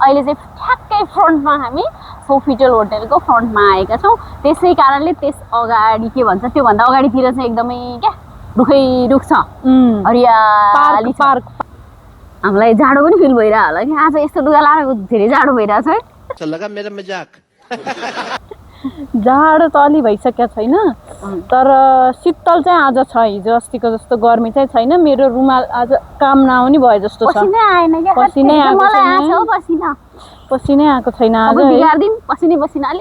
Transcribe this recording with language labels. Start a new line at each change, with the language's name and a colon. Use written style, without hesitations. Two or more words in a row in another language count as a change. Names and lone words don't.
Nepali: अहिले चाहिँ ठ्याक्कै फ्रन्टमा हामी सोफिटेल होटलको फ्रन्टमा आएका छौँ। त्यसै कारणले त्यस अगाडि के भन्छ, त्योभन्दा अगाडितिर चाहिँ एकदमै क्या रुखै रुख छ, हरियाली पार्क। हामीलाई जाडो पनि फिल भइरहेको होला कि आज यस्तो लुगा लगाएको धेरै जाडो भइरहेछ है।
Hindi: लगा मेरा मजाक।
Nepali: जाडो त अलि भइसकेको छैन, तर शीतल चाहिँ आज छ। हिजो अस्तिको जस्तो गर्मी चाहिँ छैन। मेरो रुमाल आज काम नआउने भयो जस्तो छ। पसिनै आएन क्या, पसिनै आएको छैन। पसिनै आएको छैन आज। बिगार्दिन पसिनाले।